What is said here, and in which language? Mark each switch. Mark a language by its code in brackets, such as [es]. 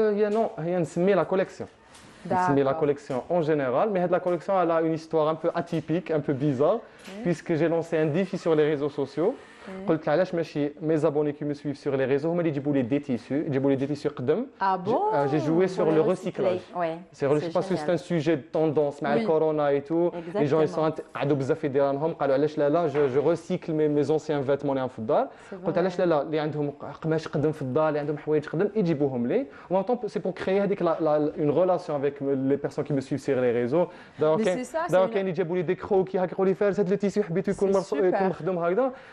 [fr] Non, rien [ar] نسمي [fr] la collection. C'est la collection en général, mais la collection elle a une histoire un peu atypique, un peu bizarre, puisque j'ai lancé un défi sur les réseaux sociaux. [ar] قلت علاش ماشي [fr] mes abonnés qui me suivent sur les réseaux [ar] هما اللي يجيبوا لي [fr] des tissus قدم. Ah bon? J'ai joué sur le recyclage. Ouais. Je pense que c'est un sujet de tendance [ar] مع الكورونا [fr] et tout. Les gens ils sont [ar] قعدوا بزاف يديروا لهم قالوا علاش لا [fr] je recycle mes anciens vêtements [ar] اللي في الدار. قلت علاش لا اللي عندهم قماش قدم في الدار اللي عندهم حوايج قدم يجيبوهم لي. [fr] En même temps c'est pour créer [ar] هذيك [fr] une relation avec les personnes qui me suivent sur les réseaux. [ar] دابا كاين يجيبوا لي دي كروكي هكا يقولوا لي فارس هذا التيسي حبيت يكون مخدوم هكذا.